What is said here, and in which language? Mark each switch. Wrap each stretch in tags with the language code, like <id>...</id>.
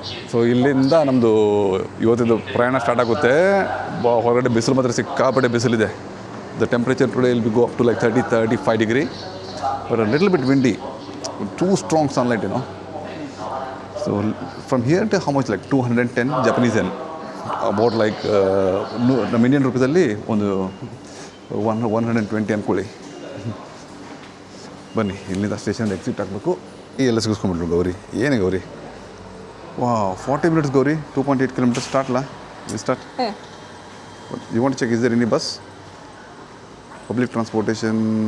<kn>So ಇಲ್ಲಿಂದ ನಮ್ಮದು ಇವತ್ತಿದ್ದು ಪ್ರಯಾಣ ಸ್ಟಾರ್ಟ್ ಆಗುತ್ತೆ. ಹೊರಗಡೆ ಬಿಸಿಲು ಮಾತ್ರ ಸಿಕ್ಕಾಪಟ್ಟೆ ಬಿಸಿಲಿದೆ.</kn> <en>The temperature today will be go up to like 30-35 degree, but a little bit windy, too strong sunlight, you know. So from here to how much, like 210 Japanese yen, about like</en> <kn>ನಮ್ಮ Indian ರುಪೀಸಲ್ಲಿ ಒಂದು 120 ಅಂದ್ಕೊಳ್ಳಿ. ಬನ್ನಿ ಇಲ್ಲಿಂದ station exit ಆಗಬೇಕು. ಎಲ್ಲ ಸಿಗಿಸ್ಕೊಂಡ್ಬಿಟ್ರು ಗೌರಿ. ಏನೇ Gauri, 40 minutes Gauri. 2.8 kilometers ಸ್ಟಾರ್ಟ್ಲಾ? We start.</kn> <en>You want check, is there any bus, public transportation?</en>